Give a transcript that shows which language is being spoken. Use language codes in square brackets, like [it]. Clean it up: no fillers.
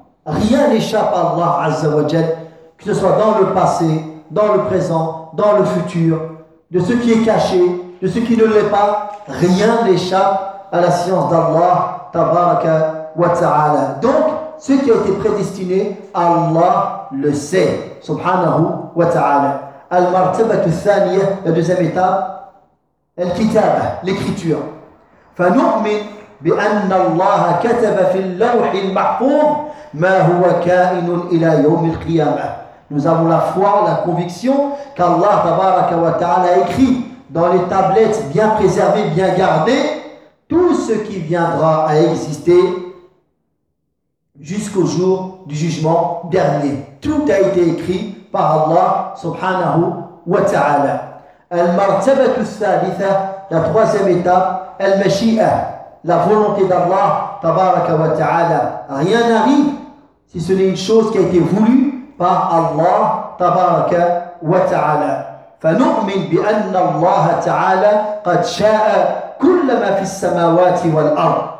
[fr] Rien n'échappe à Allah [ar] azza wa jal, [fr] que ce soit dans le passé, dans le présent, dans le futur, de ce qui est caché, de ce qui ne l'est pas, rien n'échappe à la science d'Allah [ar] tabaraka wa ta'ala. [fr] Donc ce qui a été prédestiné, Allah le sait [ar] subhanahu wa ta'ala. Al-martabatu thaniya, [fr] la deuxième étape, al-kitab, l'écriture. [ar] Fanu'min بأن الله كتب في اللوح المحفوظ ما هو كائن إلى يوم القيامة. [fr] Nous avons la foi, la conviction qu'Allah [ar] tabaraka wa ta'ala [fr] écrit dans les tablettes bien préservées, bien gardées, tout ce qui viendra à exister jusqu'au jour du jugement dernier. Tout a été écrit par Allah [ar] subhanahu wa ta'ala. Al-martabatu thalitha, [fr] la troisième étape, al-mashi'a, la volonté d'Allah [ar] tabaraka wa ta'ala. [fr] Rien n'arrive si ce n'est une chose qui a été voulue par Allah [ar] tabaraka wa ta'ala. فنؤمن بأن الله تعالى قد شاء كل ما في السماوات والأرض.